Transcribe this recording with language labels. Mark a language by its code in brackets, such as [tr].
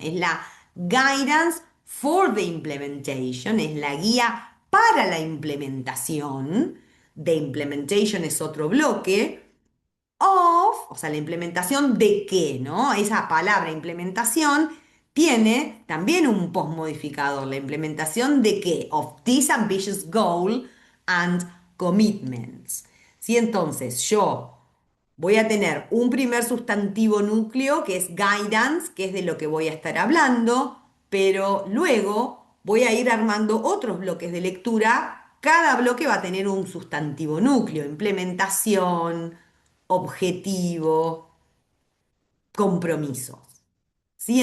[es] Es la [en] guidance for the implementation, [es] es la guía para la implementación. [en] The implementation [es] es otro bloque. of, o sea, la implementación de qué, ¿no? Esa palabra implementación tiene también un postmodificador. ¿La implementación de qué? [en] Of this ambitious goal and commitments. [es] ¿Sí? Entonces, yo voy a tener un primer sustantivo núcleo que es guidance, que es de lo que voy a estar hablando, pero luego voy a ir armando otros bloques de lectura. Cada bloque va a tener un sustantivo núcleo, implementación, objetivo, compromisos. ¿Sí?